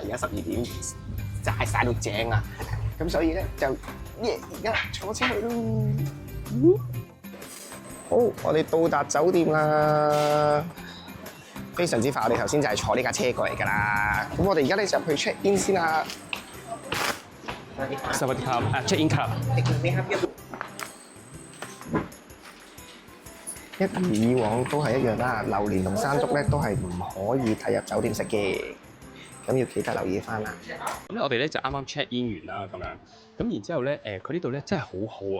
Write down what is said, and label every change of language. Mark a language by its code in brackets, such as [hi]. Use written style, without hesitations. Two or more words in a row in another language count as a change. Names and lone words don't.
[yue] 而家12點，齋曬到正啊，咁所以咧就而家坐車去咯。好，我哋到達酒店啦。非常之快，我哋頭先就係坐呢架車過嚟㗎啦。咁我哋而家咧就去 [en] check in [yue] 先啦。 [th] สวัสดีครับ [en] check in [th] ครับ [yue] 一如以往都係一樣啦，榴蓮同山竹咧都係唔可以帶入酒店食嘅，咁要記得留意翻啦。咁咧我哋咧就啱啱 [en] check in [yue] 完啦咁樣，咁然之後咧佢呢度咧真係好好啊！